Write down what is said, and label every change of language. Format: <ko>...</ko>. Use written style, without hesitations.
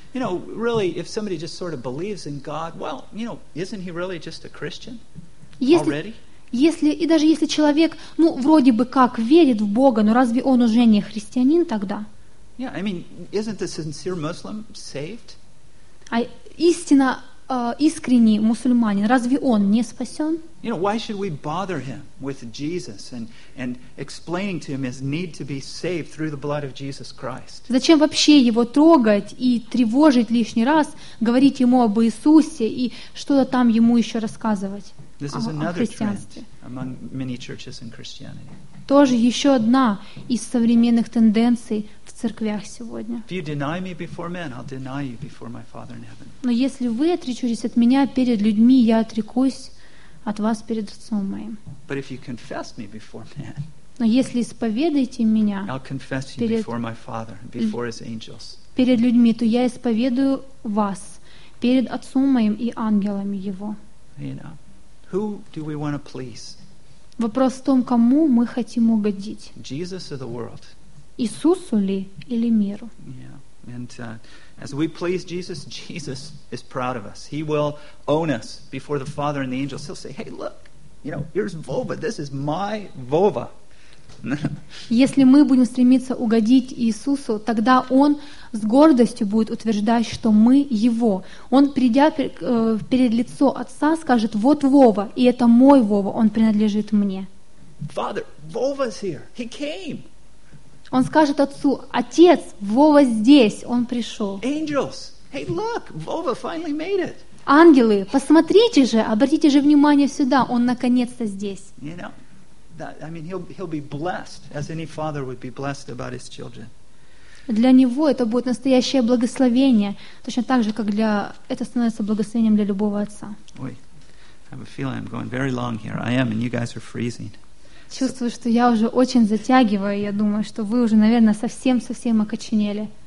<en>And, you know, really, if somebody just sort of believes in God, well, you know, isn't he really just a Christian already?</en> <ru>Если человек, ну, вроде бы как верит в Бога, но разве он уже не христианин тогда?</ru> <en>Yeah, I mean, isn't the sincere Muslim saved?</en> <ru>А истинно искренний мусульманин, разве он не спасен?</ru> <en>You know, why should we bother him with Jesus and explaining to him his need to be saved through the blood of Jesus Christ?</en> <ru>Зачем вообще его трогать и тревожить лишний раз, говорить ему об Иисусе и что-то там ему еще рассказывать?</ru> <en>This is another trend among many churches in Christianity.</en> <ru>Тоже еще одна из современных тенденций в церквях сегодня.</ru> <en>If you deny me before men, I'll deny you before my Father in heaven.</en> <ru>Но если вы отречетесь от меня перед людьми, я отрекусь от вас перед Отцом моим.</ru> <en>But if you confess me before men,</en> <ru>но если исповедуете меня,</ru> <en>I'll confess you before my Father and before His angels.</en> <ru>Перед людьми, то я исповедую вас перед Отцом моим и ангелами Его.</ru> <en>You know, who do we want to please?</en> <ru>Вопрос в том, кому мы хотим угодить.</ru> <en>Jesus or the world?</en> <ru>Иисусу ли или миру?</ru> <en>Yeah. And as we please Jesus, Jesus is proud of us. He will own us before the Father and the angels. He'll say, "Hey, look, you know, here's Vova. This is my Vova."</en> <ru>Если мы будем стремиться угодить Иисусу, тогда Он с гордостью будет утверждать, что мы Его. Он, придя перед лицо Отца, скажет: «Вот Вова, и это мой Вова, он принадлежит мне».</ru> <en>Father, Vova's here. He came.</en> <ru>Он скажет Отцу: «Отец, Вова здесь, он пришел».</ru> <en>Angels, hey, look, Vova finally made it.</en> <ru>Ангелы, посмотрите же, обратите же внимание сюда, он наконец-то здесь.</ru> <en>You know? That, I mean, he'll be blessed as any father would be blessed about his children.</en> <ru>Для него это будет настоящее благословение, точно так же, как для это становится благословением для любого отца.</ru> <en>Ой, I have a feeling I'm going very long here. I am, and you guys are freezing.</en> <ru>Чувствую, что я уже очень затягиваю. Я думаю, что вы уже, наверное, совсем окоченели.</ru>